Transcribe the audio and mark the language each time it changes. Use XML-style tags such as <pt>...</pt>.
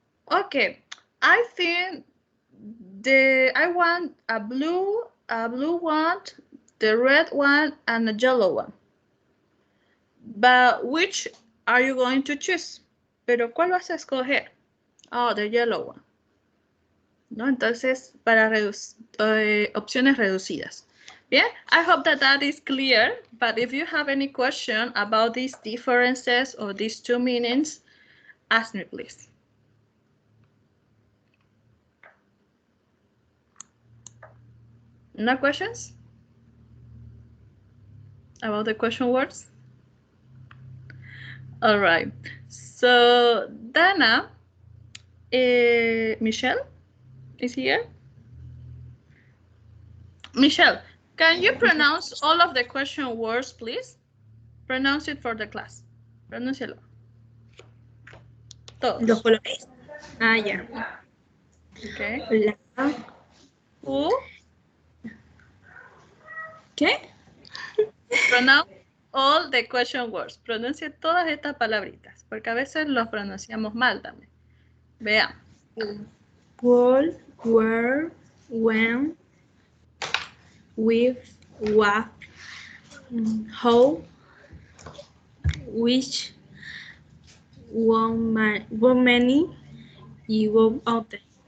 <en>Okay, I think I want a blue a blue one, the red one, and a yellow one. But which are you going to choose?</en> <es>Pero ¿cuál vas a escoger?</es> <en>Oh, the yellow one.</en> <es>¿No? Entonces, para opciones reducidas.</es> <en>Bien, I hope that that is clear. But if you have any question about these differences or these two meanings, ask me, please. No questions about the question words? All right. So, Dana, Michelle is here. Michelle, can you pronounce all of the question words, please? Pronounce it for the class.</en> <es>Pronúncialo. Todos. Los colores. Ah, ya.</es> <en>Okay. La. Who?</en> <es>¿Qué?</es> <en>Pronounce all the question words.</en> <es>Pronuncie todas estas palabritas, porque a veces los pronunciamos mal también. Vean.</es> <en>Wall, where, when, with, what, how, which, how many, y how often.</en>